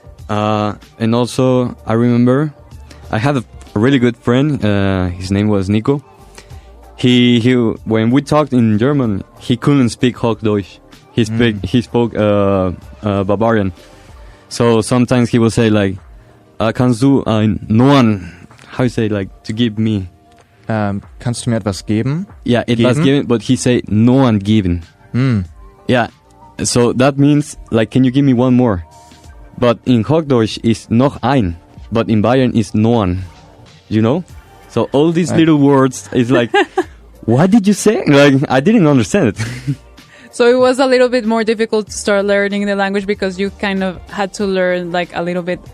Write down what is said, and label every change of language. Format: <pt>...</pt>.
<en>And also, I remember I had a really good friend. His name was Nico. He when we talked in German, he couldn't speak Hochdeutsch. He spoke Bavarian. So sometimes he would say like,</en> <de>"Kannst du Noan?"</de> <en>How you say like to give me?</en> <de>Kannst du mir etwas geben?</de> <en>Yeah,</en> <de>etwas geben,</de> <en>but he say Noan geben. Yeah, so that means like, can you give me one more? But in Hochdeutsch is noch ein, but in Bayern is Noan. You know? So all these little words is like, what did you say? Like, I didn't understand it. So it was a little bit more difficult to start learning the language because you kind of had to learn like a little bit.</en>